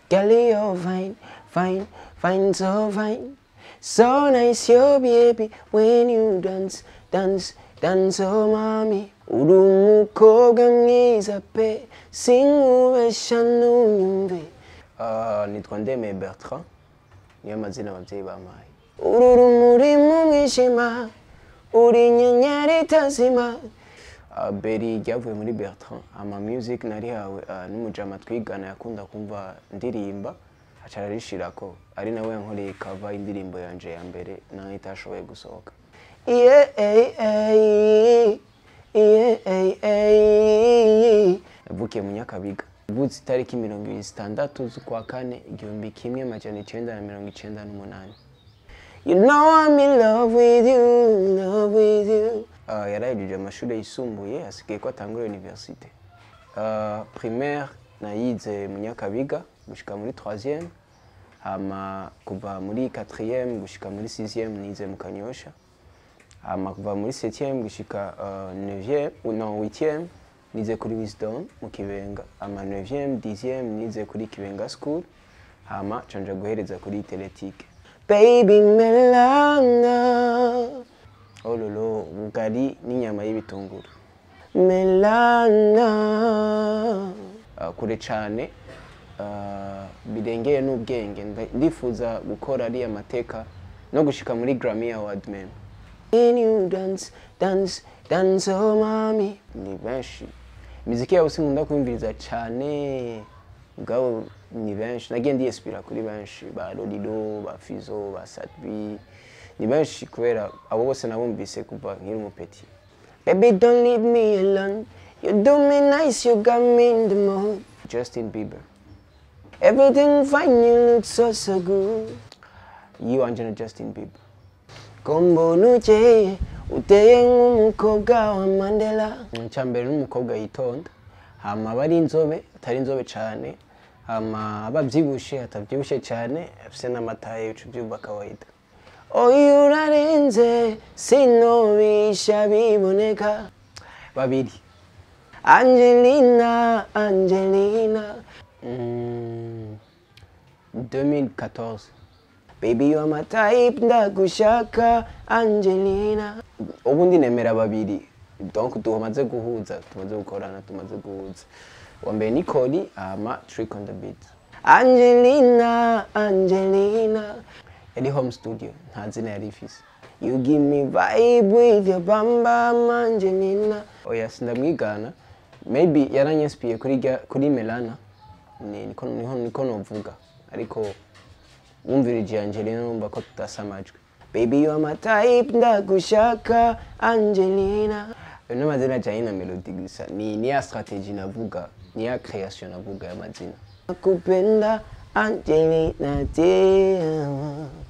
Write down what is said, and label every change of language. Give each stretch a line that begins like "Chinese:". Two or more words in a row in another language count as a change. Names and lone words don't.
English: Girl, you're fine, fine, fine, so fine. So nice, your baby, when you dance, dance, dance, oh, mommy.
Rundi: Uri umukobwa mwiza pe, sinkubesha ntunyumve. Ah, nitwa Ndemeye Bertrand, niyo mazina abavyeyi bampaye. Uri urumuri mu mwijima, uri inyenyeri itazima. Ah, Berry ryavuye muri Bertrand, ama music narihawe, ah, n'umujama twigana yakunda kumva ndirimba, aca ararishirako. Ari nawe yankoreye cover y'indirimbo yanje ya mbere, nayo itashoboye gusohoka. Yeah, eh, eh, yeah, eh, eh. Navukiye mu Nyakabiga. Navutse itariki mirongo ibiri zitandatu z'ukwa kane, igihumbi kimwe majana icenda na mirongo icenda n'umunani.
English: You know I'm in love with you, in love with you.
Rundi: Ah, yarahejeje amashuri yisumbuye, hasigaye ko atangura universite. Ah, primaire nayize mu Nyakabiga, gushika muri troisième. Hama kuva muri quatrième gushika muri sixième nize mu Kanyosha. Hama kuva muri septième gushika, ah,
French: neuvième, ou non, huitième,
Rundi: nize kuri Wisdom mu Kibenga. Hama
French: neuvième, dixième,
Rundi: nize kuri Kibenga School. Hama ca nja guhereza kuri Teletique.
English: Baby Melana. Oh lolo,
Rundi: ubugari n'inyama y'ibitunguru. Melana. Ah, kure cane, ah, birengeye n'ubwenge. Nda-, ndifuza gukora ariya mateka no gushika muri Grammy Award meme.
English: When you dance, dance, dance, oh, mommy.
Rundi: Ni benshi. Imiziki yabo sinkunda kumviriza cane. Mugabo ni benshi. Nagiye ndiyespira kuri benshi. Ba Lolilo, ba Fizo, ba Sadbi. Ni benshi kubera abo bose nabumvise kuva nkiri umupeti.
English: Baby, don't leave me alone. You do me nice, you got me in the mood. Justin Bieber. Everything fine, you look so, so good. You, Angela Justin Bieber.
Rundi: Ko mbona ukeye, uteye nk'umukobwa wa Mandela. Icya mbere ni umukobwa yitonda. Hama aba ari inzobe, atari inzobe cane. Hama aba avyibushe, atavyibushe cane. Afise n'amataye, uca uvyumva kawaida. Oya, urarenze, sinobisha biboneka. Babiri. Angelina, Angelina.
French: Mm, deux mille quatorze.
English: Baby, you are my type,
Rundi: ndagushaka, Angelina. Ubundi nemera babiri. Donc, tumaze guhuza, tumaze gukorana, tumaze guhuza. Wa mbere ni Coli, hama Trick on the Beat. Angelina, Angelina. Yari home studio, nta zina yari ifise.
English: You give me vibe with your bam bam, Angelina.
Rundi: Oya, sindamwigana. Maybe yaranyespiye kuri rya-, kuri Melana. Ni-, niko, niho, niko novuga. Ariko wumvirije Angelina, numva ko tudasa amajwi. Baby, you are my type, ndagushaka, Angelina. Ayo ni amazina ajyanye na melody gusa. Ni, ni ya strategy navuga, ni ya creation navuga y'amazina.
Spanish: Nakupenda, Angelina, te amo.